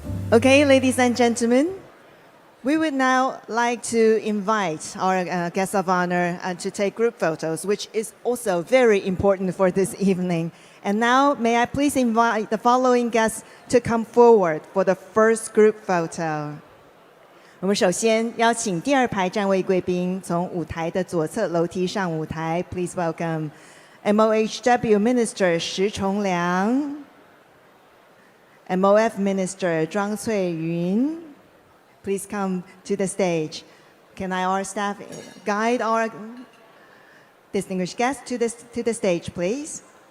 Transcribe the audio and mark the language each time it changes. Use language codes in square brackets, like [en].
[en] Okay, ladies and gentlemen, we would now like to invite our guests of honor to take group photos, which is also very important for this evening. And now, may I please invite the following guests to come forward for the first group photo. [zh] 我们首先邀请第二排站位贵宾从舞台的左侧楼梯上舞台。 [en] Please welcome MOHW Minister 石崇良。 MOF Minister 庄翠云, please come to the stage. Can our staff guide our distinguished guests to the stage, please?